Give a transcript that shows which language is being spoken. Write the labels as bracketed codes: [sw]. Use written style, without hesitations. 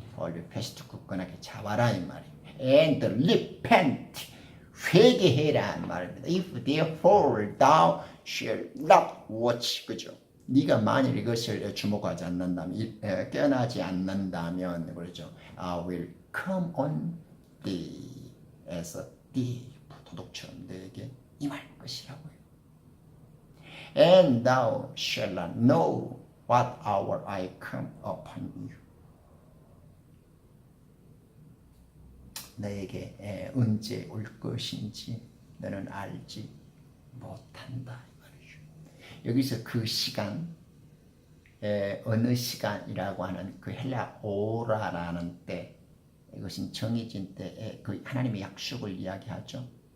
[ko] 원래 패스트 굳건하게 잡아라 이 말이. [en] And repent. [ko] 회개해라 말입니다. [en] If therefore thou shalt not watch, [ko] 그죠? 네가 만일 이것을 주목하지 않는다면, 깨어나지 않는다면, 그렇죠? [en] I will come on thee as a thief, [ko] 도둑처럼 너에게 임할 것이라고요. [en] And thou shalt not know what hour I come upon you. [ko] 너에게 언제 올 것인지 너는 알지 못한다. 여기서 그 시간, 어느 시간이라고 하는 그 헬라 오라라는 때, 이것은 정해진 때에 그 하나님의 약속을 이야기하죠.